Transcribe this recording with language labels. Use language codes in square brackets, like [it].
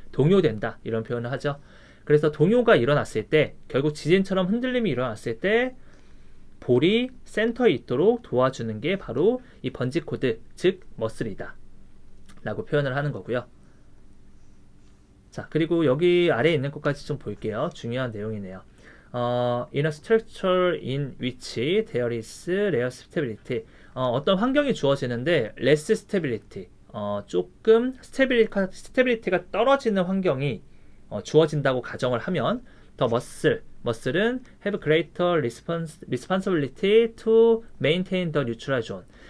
[ko] 동요된다 이런 표현을 하죠. 그래서 동요가 일어났을 때 결국 지진처럼 흔들림이 일어났을 때 볼이 센터에 있도록 도와주는 게 바로 이 번지 코드, 즉 머슬이다 라고 표현을 하는 거고요. 자, 그리고 여기 아래에 있는 것까지 좀 볼게요. 중요한 내용이네요. [en] In a structure in which there is rare stability. [ko] 어떤 환경이 주어지는데 [en] less stability, [ko] 조금 스테빌리티가 떨어지는 환경이 주어진다고 가정을 하면 더 머슬은 [en] have greater responsibility to maintain the neutral zone.